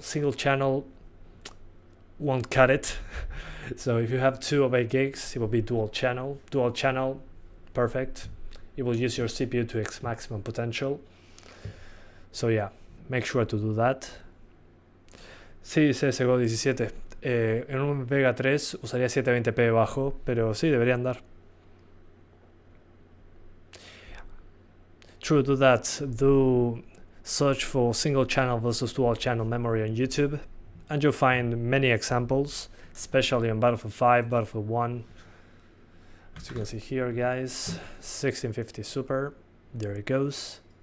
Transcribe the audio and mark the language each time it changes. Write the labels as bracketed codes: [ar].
[en] Single channel won't cut it. So if you have 2 of 8 gigs, it will be dual channel. Dual channel, perfect. It will use your CPU to its maximum potential. So yeah, make sure to do that. [es] Sí, CSGO 17. En un Vega 3 usaría 720p bajo, pero sí, debería andar. [en] True, do that. Do search for single channel versus dual channel memory on YouTube, and you'll find many examples, especially on Battlefield 5, Battlefield 1. As you can see here, guys, 1650 Super, there it goes.